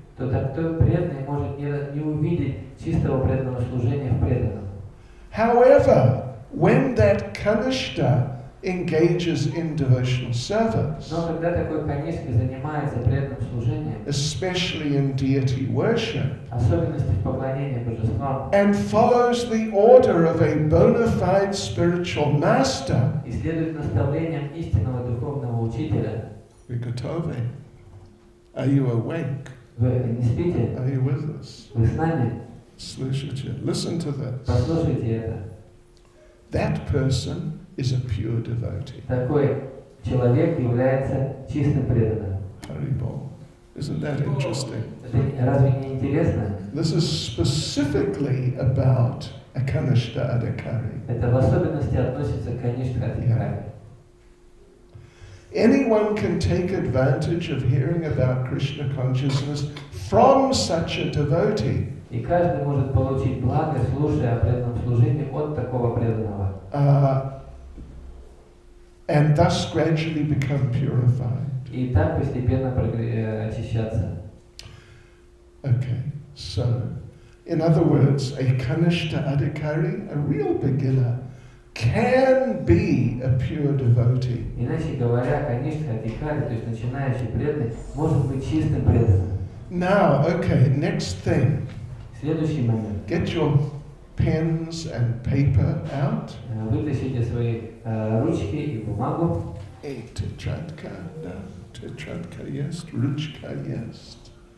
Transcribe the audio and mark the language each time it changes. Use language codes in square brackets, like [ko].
[ru] то такой преданный может не увидеть чистого преданного служения в преданном. [en] However, when that kanishta engages in devotional service, [ru] Но когда такой канишка занимается преданным служением, [en] especially in deity worship, [ru] особенности в поклонении божествам, [en] and follows the order of a bona fide spiritual master, [ru] и следует наставлениям истинного духовного учителя, [en] we're [ru] готовы. [en] Are you awake? [ru] вы не спите, [en] Are you with us? [ru] вы с нами, Слышите? [en] Listen to this. [ru] послушайте это. [en] That person is a pure devotee. [ru] Такой человек является чистым преданным. [en] Haribol. Isn't that interesting? [ru] Это разве не интересно? [en] This is specifically about a kanishta adhikari. [ru] Это в особенности относится к каништха адхикари. [en] Anyone can take advantage of hearing about Krishna consciousness from such a devotee. [ru] И каждый может получить благо, слушая о преданном служении от такого преданного. [en] And thus gradually become purified. [ru] И так постепенно очищаться. [en] Okay, so, in other words, a kanishta adhikari, a real beginner, can be a pure devotee. [ru] Иначе говоря, каништха адхикари, то есть начинающий преданный, может быть чистым преданным. [en] Now, okay, next thing. [ru] Следующий момент. [en] Get your pens and paper out. [ru] Вытащите свои ручки и бумагу. Tетradka, да, tетradka есть, ручка есть.